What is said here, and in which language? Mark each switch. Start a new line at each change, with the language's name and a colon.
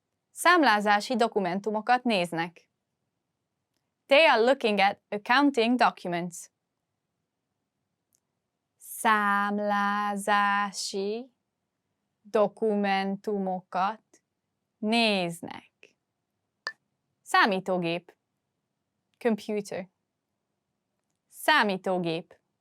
Hungarian: Számlázási dokumentumokat néznek.
English: They are looking at accounting documents.
Hungarian: Számlázási dokumentumokat néznek. Számítógép.
English: Computer.
Hungarian: Számítógép.